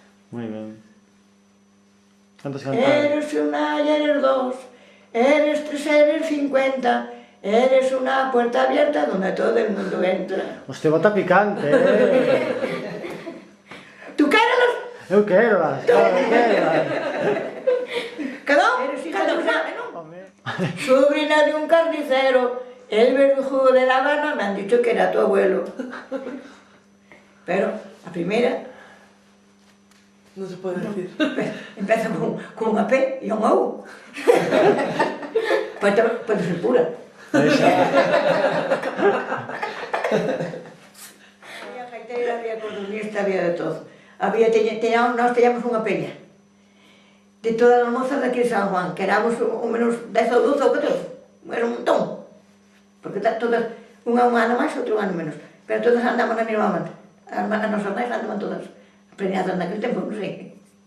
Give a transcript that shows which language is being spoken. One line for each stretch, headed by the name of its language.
Galician: Moi ben. Cantos cantar?
Spanish: Eres una y eres dos, eres tres, eres 50, eres una puerta abierta donde todo el mundo entra. Usted bota picante,
Galician: ¿Tú queres? Eu quero las, claro, eu quero las.
Spanish: ¿Quedó? Eres hija de Usane, ¿no?
Galician: Home.
Spanish: Sobrina de un carnicero, el verdugo de La Habana me han dicho que era tu abuelo. Pero la primera
Galician: Non se pode decir.
Spanish: empieza con una P y una U. Puede ser pura. Había gaitera, había cordonista, había de todo.
Galician: Nós teníamos unha peña de todas as mozas daqui de San Juan, que éramos o menos 10 ou 12 ou 14, era un montón, porque todas, unha un ano máis, outro un ano menos, pero todas andamos na mesma banda. as nosas mães andaban todas preñadas naquele tempo, non sei.